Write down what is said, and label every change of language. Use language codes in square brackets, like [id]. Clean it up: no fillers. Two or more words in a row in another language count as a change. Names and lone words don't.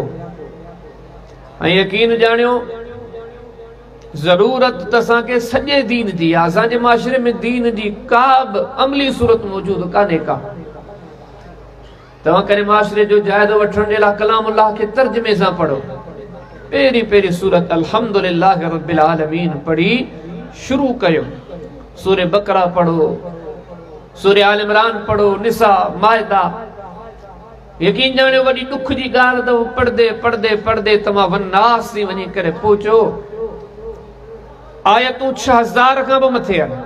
[sd] ऐं यकीन ॼाणियो ज़रूरत त असांखे सॼे दीन जी आहे। असांजे माशरे में दीन जी का बि अमली सूरत मौजूद कान्हे का। तव्हां करे माशरे जो जाइज़ो वठण जे लाइ कलामुल्लाह खे तर्जुमे सां पढ़ो। पहिरीं पहिरीं सूरत [ar] الحمد لله رب العالمين [sd] पढ़ी शुरू कयो। सूरे बकरा पढ़ो, सूरे आल इमरान पढ़ो, निसा, माइदा। यकीन ॼाणियो वॾी ॾुख जी ॻाल्हि अथव, पढ़दे पढ़दे पढ़दे तव्हां वन्नास थी वञी करे पहुचो आयतूं 6000 खां बि मथे आहिनि।